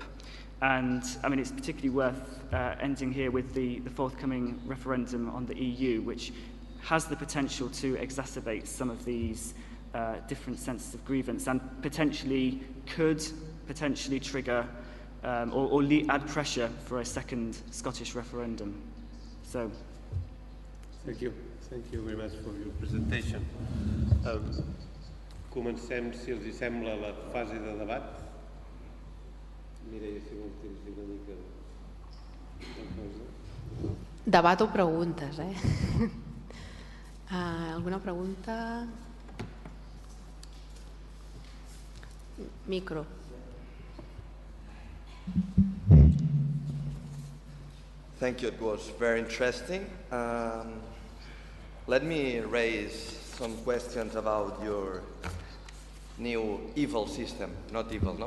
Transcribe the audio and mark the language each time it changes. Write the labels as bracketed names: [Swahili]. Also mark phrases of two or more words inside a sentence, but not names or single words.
[English] And I mean, it's particularly worth ending here with the forthcoming referendum on the EU, which has the potential to exacerbate some of these different senses of grievance and could potentially trigger or add pressure for a second Scottish referendum. So, thank you very much for your presentation. [Catalan] Comencem, si els hi sembla, la fase de debat. Mireia, si vols dir una mica de cosa. Debat o preguntes, Alguna pregunta? Micro. [English] Thank you. It was very interesting. Let me raise some questions about your new evil system. Not evil, no?